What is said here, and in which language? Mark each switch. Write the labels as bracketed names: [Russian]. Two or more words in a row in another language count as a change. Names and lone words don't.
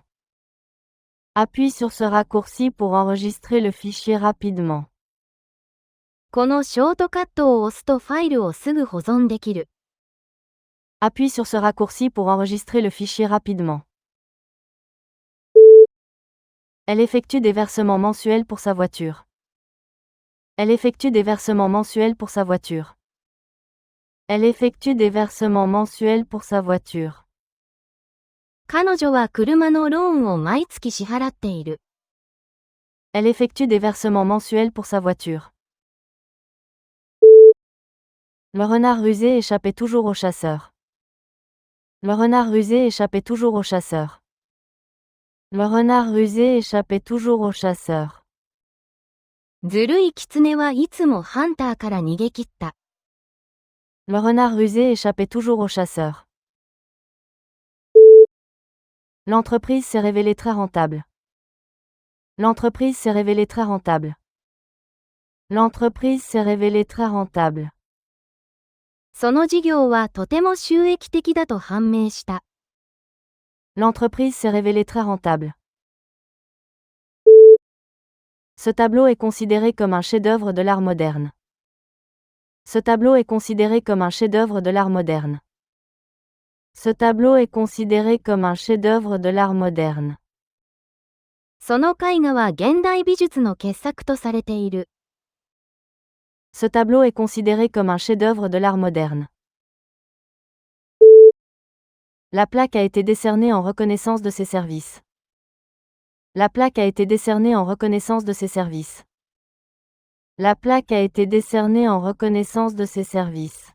[French] Appuie sur ce raccourci pour enregistrer le fichier rapidement. [Japanese] このショートカットを押すとファイルをすぐ保存できる。 [French] Appuie sur ce raccourci pour enregistrer le fichier rapidement. Elle effectue des versements mensuels pour sa voiture. Elle effectue des versements mensuels pour sa voiture. Elle effectue des versements mensuels pour sa voiture. [Japanese] 彼女は車のローンを毎月支払っている。 [French] Elle effectue des versements mensuels pour sa voiture. Le renard rusé échappait toujours au chasseur. Le renard rusé échappait toujours au chasseur. Le renard rusé échappait toujours au chasseur. [Japanese] ずるい狐はいつもハンターから逃げ切った。 [French] Le renard rusé échappait toujours au chasseur. L'entreprise s'est révélée très rentable. L'entreprise s'est révélée très rentable. L'entreprise s'est révélée très rentable. [Japanese] その事業はとても収益的だと判明した。 [French] L'entreprise s'est révélée très rentable. Ce tableau est considéré comme un chef-d'œuvre de l'art moderne. Ce tableau est considéré comme un chef-d'œuvre de l'art moderne. Ce tableau est considéré comme un chef-d'œuvre de l'art moderne. [Japanese] その絵画は現代美術の傑作とされている。 [French] Ce tableau est considéré comme un chef-d'œuvre de l'art moderne. La plaque a été décernée en reconnaissance de ses services. La plaque a été décernée en reconnaissance de ses services. La plaque a été décernée en reconnaissance de ses services.